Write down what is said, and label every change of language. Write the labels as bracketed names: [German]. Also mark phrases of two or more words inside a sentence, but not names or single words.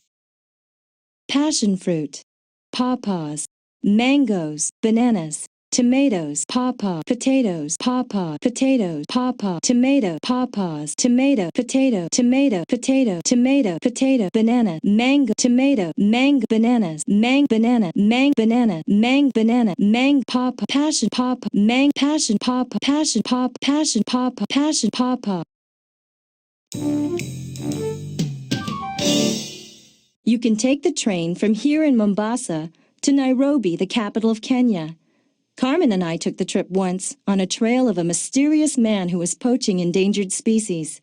[English] Passion fruit, pawpaws, mangoes, bananas, tomatoes, pawpaw, potatoes, pawpaw, potatoes, pawpaw, tomato, pawpaws, tomato, potato, tomato, potato, tomato, potato, banana, mango, tomato, mango, bananas, mang, banana, mang, banana, mang, banana, mang, pawpaw, passion, pawpaw, mang, passion, pawpaw, passion, pawpaw, passion, pawpaw, passion, pawpaw. You can take the train from here in Mombasa to Nairobi, the capital of Kenya. Carmen and I took the trip once on a trail of a mysterious man who was poaching endangered species.